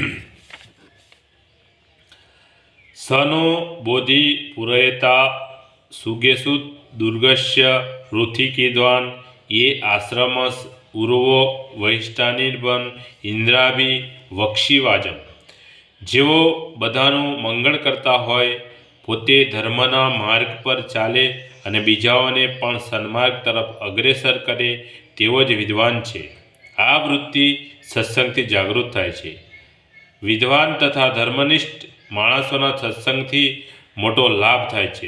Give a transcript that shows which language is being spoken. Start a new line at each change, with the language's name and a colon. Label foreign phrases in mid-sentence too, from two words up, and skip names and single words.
Sanskrit: सनो बोधि पुरयता सुगेसु दुर्गस्य ऋथिकिद्वान् ये आश्रमस उर्वो वैष्टानिर्बन इंद्राभि वक्षिवाजम।
Gujarati: જેઓ બધાનું મંગળ કરતા હોય, પોતે ધર્મના માર્ગ પર ચાલે અને બીજાઓને પણ સન્માર્ગ તરફ અગ્રેસર કરે તેવો જ વિદ્વાન છે. આ વૃત્તિ સત્સંગથી જાગૃત થાય છે. વિદ્વાન તથા ધર્મનિષ્ઠ માણસોના સત્સંગથી મોટો લાભ થાય છે.